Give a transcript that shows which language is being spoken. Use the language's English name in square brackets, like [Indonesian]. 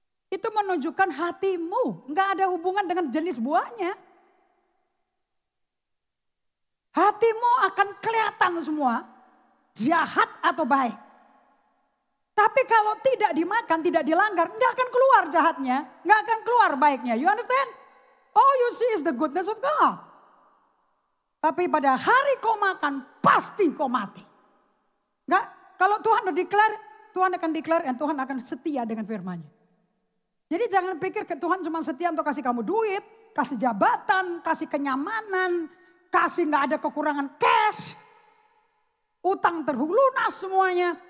[Indonesian] Itu menunjukkan hatimu. Nggak ada hubungan dengan jenis buahnya. Hatimu akan kelihatan semua. Jahat atau baik. Tapi kalau tidak dimakan, tidak dilanggar. Nggak akan keluar jahatnya. Nggak akan keluar baiknya. [English] You understand? All you see is the goodness of God. [Indonesian] Tapi pada hari kau makan, pasti kau mati. Nggak, kalau Tuhan udah declare, Tuhan akan declare dan Tuhan akan setia dengan firman-Nya. Jadi jangan pikir ke Tuhan cuma setia untuk kasih kamu duit, kasih jabatan, kasih kenyamanan, kasih nggak ada kekurangan cash, utang terlunas semuanya.